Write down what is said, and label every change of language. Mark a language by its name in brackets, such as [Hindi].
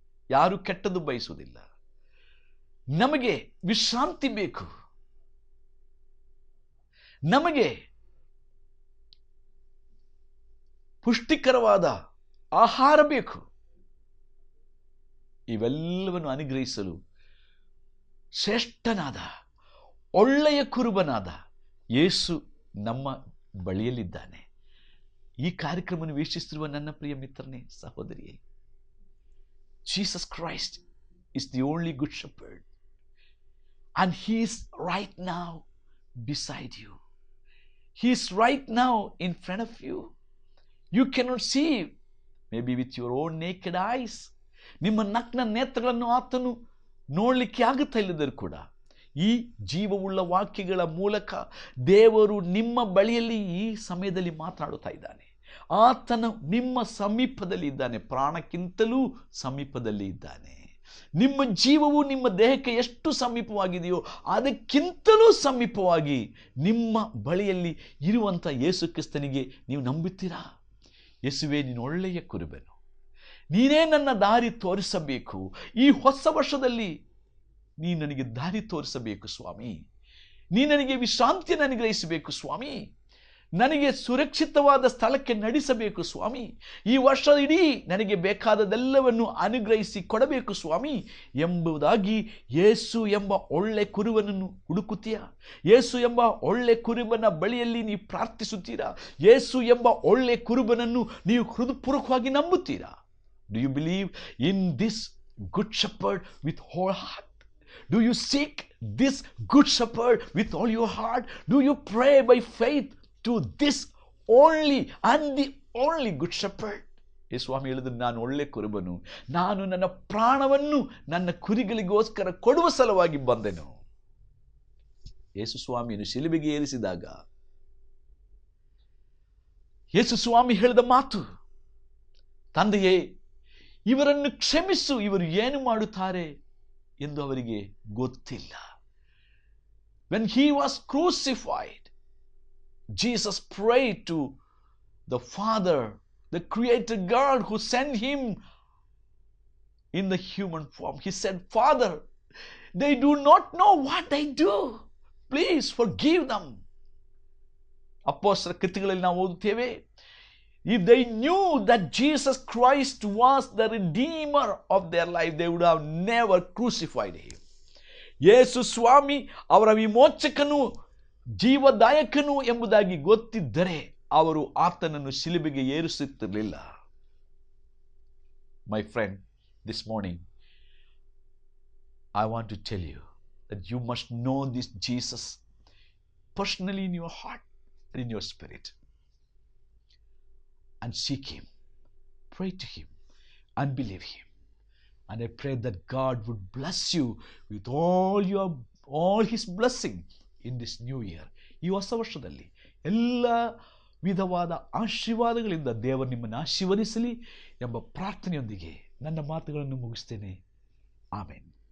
[Kannada] ಯಾರು ಕೆಟ್ಟದ್ದು ಬಯಸುವುದಿಲ್ಲ. ನಮಗೆ ವಿಶ್ರಾಂತಿ ಬೇಕು, ನಮಗೆ ಪುಷ್ಟಿಕರವಾದ ಆಹಾರ ಬೇಕು. ಇವೆಲ್ಲವನ್ನು ಅನುಗ್ರಹಿಸಲು ಶ್ರೇಷ್ಠನಾದ ಒಳ್ಳೆಯ ಕುರುಬನಾದ ಯೇಸು ನಮ್ಮ ಬಳಿಯಲ್ಲಿದ್ದಾನೆ. ಈ ಕಾರ್ಯಕ್ರಮವನ್ನು ವೀಕ್ಷಿಸುತ್ತಿರುವ ನನ್ನ ಪ್ರಿಯ ಮಿತ್ರನೇ, ಸಹೋದರಿಯೇ, [English] Jesus Christ is the only good shepherd, and he is right now beside you. He is right now in front of you. You cannot see maybe with your own naked eyes. [Kannada] ನಿಮ್ಮ ನಗ್ನ ನೇತ್ರಗಳನ್ನು ಆತನು ನೋಡಲಿಕ್ಕೆ ಆಗುತ್ತಾ ಇಲ್ಲದರೂ ಕೂಡ ಈ ಜೀವವುಳ್ಳ ವಾಕ್ಯಗಳ ಮೂಲಕ ದೇವರು ನಿಮ್ಮ ಬಳಿಯಲ್ಲಿ ಈ ಸಮಯದಲ್ಲಿ ಮಾತನಾಡುತ್ತಾ ಇದ್ದಾನೆ. ಆತನು ನಿಮ್ಮ ಸಮೀಪದಲ್ಲಿ ಇದ್ದಾನೆ, ಪ್ರಾಣಕ್ಕಿಂತಲೂ ಸಮೀಪದಲ್ಲಿ ಇದ್ದಾನೆ. ನಿಮ್ಮ ಜೀವವು ನಿಮ್ಮ ದೇಹಕ್ಕೆ ಎಷ್ಟು ಸಮೀಪವಾಗಿದೆಯೋ ಅದಕ್ಕಿಂತಲೂ ಸಮೀಪವಾಗಿ ನಿಮ್ಮ ಬಳಿಯಲ್ಲಿ ಇರುವಂಥ ಯೇಸು ಕ್ರಿಸ್ತನಿಗೆ ನೀವು ನಂಬುತ್ತೀರಾ? ಯೇಸುವೇ, ನೀನು ಒಳ್ಳೆಯ ಕುರುಬನು, ನೀನೇ ನನ್ನ ದಾರಿ ತೋರಿಸಬೇಕು. ಈ ಹೊಸ ವರ್ಷದಲ್ಲಿ ನೀ ನನಗೆ ದಾರಿ ತೋರಿಸಬೇಕು ಸ್ವಾಮಿ. ನೀ ನನಗೆ ವಿಶ್ರಾಂತಿಯನ್ನು ಅನುಗ್ರಹಿಸಬೇಕು ಸ್ವಾಮಿ. ನನಗೆ ಸುರಕ್ಷಿತವಾದ ಸ್ಥಳಕ್ಕೆ ನಡೆಸಬೇಕು ಸ್ವಾಮಿ. ಈ ವರ್ಷ ಇಡೀ ನನಗೆ ಬೇಕಾದದೆಲ್ಲವನ್ನು ಅನುಗ್ರಹಿಸಿ ಕೊಡಬೇಕು ಸ್ವಾಮಿ ಎಂಬುದಾಗಿ ಯೇಸು ಎಂಬ ಒಳ್ಳೆ ಕುರುಬನನ್ನು ಹುಡುಕುತ್ತೀಯಾ? ಯೇಸು ಎಂಬ ಒಳ್ಳೆ ಕುರುಬನ ಬಳಿಯಲ್ಲಿ ನೀವು ಪ್ರಾರ್ಥಿಸುತ್ತೀರಾ? ಯೇಸು ಎಂಬ ಒಳ್ಳೆ ಕುರುಬನನ್ನು ನೀವು ಹೃದಯಪೂರ್ವಕವಾಗಿ ನಂಬುತ್ತೀರಾ? [English] Do you believe in this good shepherd with whole heart? Do you seek this good shepherd with all your heart? Do you pray by faith to this only and the only good shepherd? [Kannada] ಯೇಸುಸ್ವಾಮಿ ಹೇಳಿದ್ರು, ನಾನು ಒಳ್ಳೆ ಕುರುಬನು, ನಾನು ನನ್ನ ಪ್ರಾಣವನ್ನು ನನ್ನ ಕುರಿಗಳಿಗೋಸ್ಕರ ಕೊಡುವ ಸಲುವಾಗಿ ಬಂದೆನು. ಯೇಸುಸ್ವಾಮಿಯನ್ನು ಶಿಲುಬೆಗೆ ಏರಿಸಿದಾಗ ಯೇಸುಸ್ವಾಮಿ ಹೇಳಿದ ಮಾತು, ತಂದೆಯೇ, ಇವರನ್ನು ಕ್ಷಮಿಸು, ಇವರು ಏನು ಮಾಡುತ್ತಾರೆ ಎಂದು ಅವರಿಗೆ ಗೊತ್ತಿಲ್ಲ. [English] When he was crucified, Jesus prayed to the Father, the creator God who sent him in the human form. He said, Father, they do not know what they do. Please forgive them. [Kannada] ಅಪೊಸ್ತಲರ ಕೃತ್ಯಗಳಲ್ಲಿ ನಾವು ಓದುತ್ತೇವೆ, [English] if they knew that Jesus Christ was the redeemer of their life, they would have never crucified him. [Kannada] ಯೇಸು ಸ್ವಾಮಿ ಅವರ ವಿಮೋಚಕನು, ಜೀವದಾಯಕನು ಎಂಬುದಾಗಿ ಗೊತ್ತಿದ್ದರೆ ಅವರು ಆತನನ್ನು ಶಿಲುಬೆಗೆ ಏರಿಸುತ್ತಿರಲಿಲ್ಲ. [English] My friend, this morning I want to tell you that you must know this Jesus personally in your heart and in your spirit. And seek him, pray to him, and believe him. And I pray that God would bless you with all his blessing in this new year. [Kannada] ಈ ಹೊಸ ವರ್ಷದಲ್ಲಿ ಎಲ್ಲ ವಿಧವಾದ ಆಶೀರ್ವಾದಗಳಿಂದ ದೇವರು ನಿಮ್ಮನ್ನು ಆಶೀರ್ವದಿಸಲಿ ಎಂಬ ಪ್ರಾರ್ಥನೆಯೊಂದಿಗೆ ನನ್ನ ಮಾತುಗಳನ್ನು ಮುಗಿಸ್ತೇನೆ. ಆಮೆನ್.